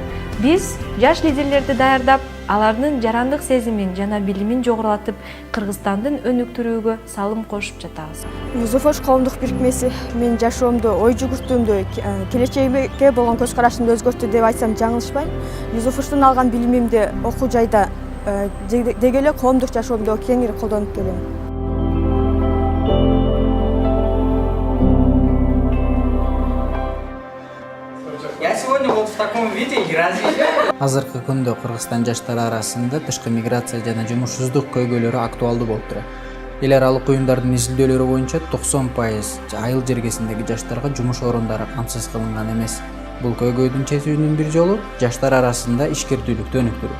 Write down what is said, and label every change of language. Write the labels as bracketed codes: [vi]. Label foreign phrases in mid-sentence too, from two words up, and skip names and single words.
[ky] Биз жаш лидерлерди даярдап, алардын жарандык сезимин жана билимин жогорулатып, Кыргызстандын өнүктүрүүгө салым кошуп жатабыз. Юзофош коомдук бирикмеси менин жашоомду, ой жүгүртүүмдү, келечегимге болгон көз карашымды өзгөрттү деп айтсам жаңылышпайм. Юзофоштон алган билимимди окуу жайда деги эле коомдук жашоомдо кеңири колдонуп келем. [ru] Я сегодня вот в таком виде и разве? [ky] Азыркы күндө Кыргызстан жаштары арасында тышкы миграция жана жумушсуздук көйгөйлөрү актуалдуу болуп турат. Эл аралык уюмдардын изилдөөлөрү боюнча 90% айыл жергесиндеги жаштарга жумуш орундары камсыз кылынган эмес. Бул көйгөйдүн чечүүнүн бир жолу жаштар арасында ишкердүүлүктү өнүктүрүү.